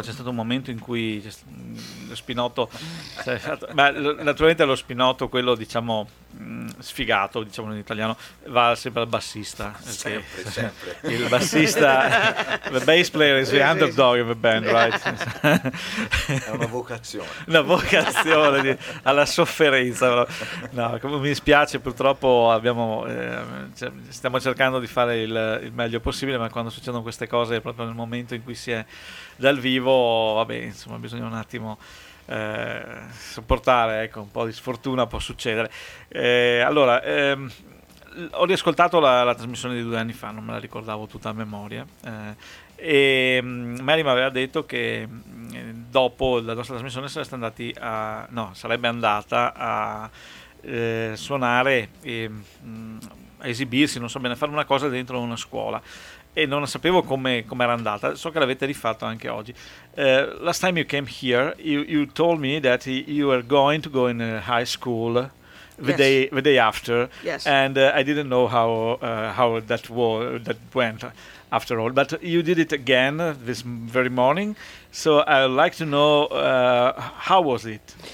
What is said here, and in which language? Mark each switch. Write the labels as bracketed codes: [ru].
[it] C'è stato un momento in cui lo spinotto. Ma naturalmente lo spinotto, quello diciamo sfigato, diciamo in italiano, va sempre al bassista. Sempre, che, sempre. Il bassista, [en] the bass player is the underdog of the band, right? [it] È una vocazione. Una vocazione alla sofferenza. No, come mi spiace, purtroppo abbiamo stiamo cercando di fare il meglio possibile, ma quando succedono queste cose, proprio nel momento in cui si è dal vivo, vabbè, insomma, bisogna un attimo sopportare, ecco, un po' di sfortuna può succedere. Allora, ho riascoltato la trasmissione di 2 anni fa, non me la ricordavo tutta a memoria, e Mary mi aveva detto che dopo la nostra trasmissione sarebbe andata a suonare e a esibirsi, non so bene, a fare una cosa dentro una scuola. E non sapevo come era andata, so che l'avete rifatto anche oggi. [en] Last time you came here, you told me that you were going to go in high school the day after. Yes. And I didn't know how that went after all. But you did it again this very morning. So I would like to know how was it?